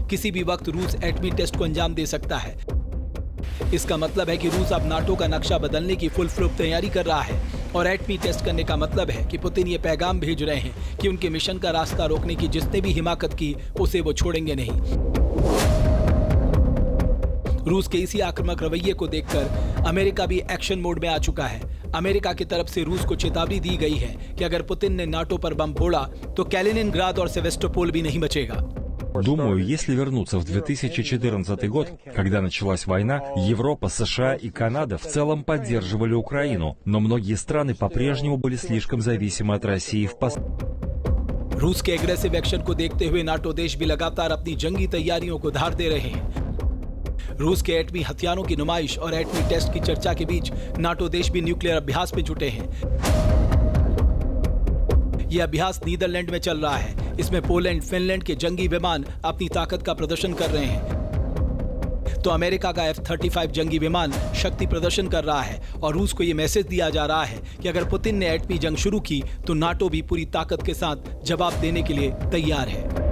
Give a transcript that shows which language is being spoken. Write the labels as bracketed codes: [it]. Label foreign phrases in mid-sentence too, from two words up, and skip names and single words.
[hi] किसी भी वक्त रूस एटमी टेस्ट को अंजाम दे सकता है। इसका मतलब है कि रूस अब नाटो का नक्शा बदलने की [en] full flup [hi] तैयारी कर रहा है और एटमी टेस्ट करने का मतलब है कि पुतिन ये पैगाम भेज रहे हैं कि उनके मिशन का रास्ता रोकने की जिसने भी हिमाकत की उसे वो छोड़ेंगे नहीं। रूस के इसी आक्रामक रवैये को देखकर अमेरिका भी [en] action mode [hi] में आ चुका है। अमेरिका की तरफ से रूस को चेतावनी दी गई है कि अगर पुतिन ने नाटो पर बम फोड़ा तो कैलिनिनग्राद और सेवेस्टोपोल भी नहीं बचेगा। [ru] Думаю, если вернуться в 2014 год, когда началась война, Европа, США и Канада в целом поддерживали Украину, но многие страны по-прежнему были слишком зависимы от России в [hi] रूस के [en] aggressive action [hi] को देखते हुए नाटो देश भी लगातार अपनी जंगी तैयारियों को धार दे रहे हैं। रूस के एटमी हथियारों की नुमाइश और एटमी टेस्ट की चर्चा के बीच नाटो देश भी न्यूक्लियर अभ्यास में जुटे हैं। यह अभ्यास नीदरलैंड में चल रहा है। इसमें पोलैंड, फिनलैंड के जंगी विमान अपनी ताकत का प्रदर्शन कर रहे हैं, तो अमेरिका का F-35 जंगी विमान शक्ति प्रदर्शन कर रहा है और रूस को यह मैसेज दिया जा रहा है कि अगर पुतिन ने एटमी जंग शुरू की तो नाटो भी पूरी ताकत के साथ जवाब देने के लिए तैयार है।